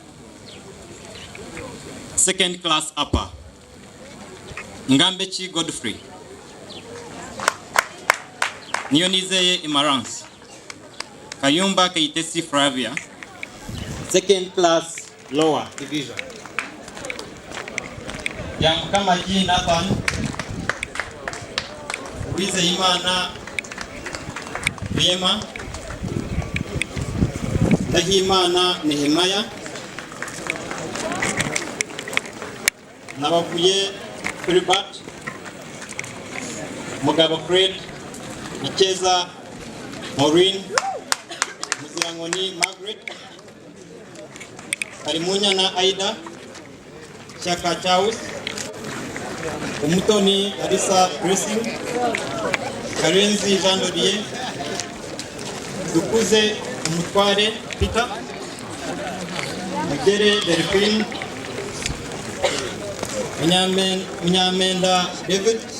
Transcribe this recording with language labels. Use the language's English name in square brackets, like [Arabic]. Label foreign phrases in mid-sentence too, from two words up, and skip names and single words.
[English] Second class upper, Ngambechi Godfrey, Nionizeye Emarance, Kayumba Keitesi Flavia, second class lower division. Yamkamaji Nathan, Uwizeyimana Rema, Ndahimana Nehemiah, Nabavuye Philbert, Mugabo Fred, Ikeza Maureen, Muzirangoni Margaret, Karimunyana Aida, Shaka Charles, Umutoni Arisa Blessing, Karenzi Jean Dodier, Dukuze Umutware Peter, Mugere Delphine, Munyamenda David,